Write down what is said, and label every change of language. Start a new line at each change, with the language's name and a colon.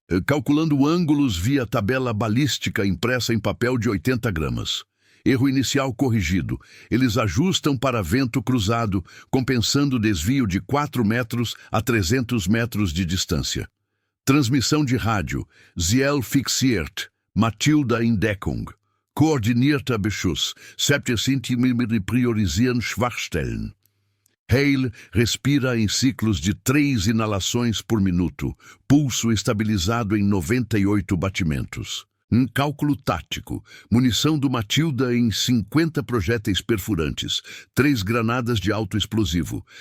Portuguese: Calculando ângulos via tabela balística impressa em papel de 80 gramas. Erro inicial corrigido. Eles ajustam para vento cruzado, compensando o desvio de 4 metros a 300 metros de distância. Transmissão de rádio:
German: Ziel fixiert, Matilda in Deckung. Koordinierter Beschuss, 70 cm priorisieren Schwachstellen.
Portuguese: Hale respira em ciclos de 3 inalações por minuto, pulso estabilizado em 98 batimentos. Cálculo tático: munição do Matilda em 50 projéteis perfurantes, 3 granadas de alto explosivo.